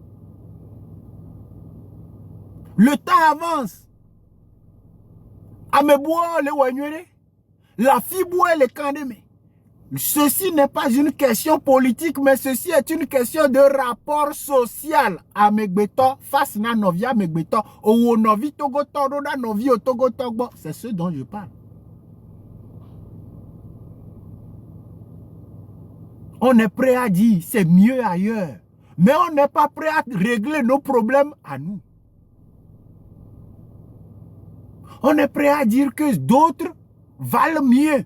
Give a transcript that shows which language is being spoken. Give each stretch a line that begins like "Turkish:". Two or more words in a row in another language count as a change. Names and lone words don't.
French: Le temps avance. La fibre et le candémé. Ceci n'est pas une question politique, mais ceci est une question de rapport social.
Ewe: Face na novia megbeto, ou novi togo toro na novi o togo togo.
French: C'est ce dont je parle. On est prêt à dire c'est mieux ailleurs, mais on n'est pas prêt à régler nos problèmes à nous. On est prêt à dire que d'autres valent mieux.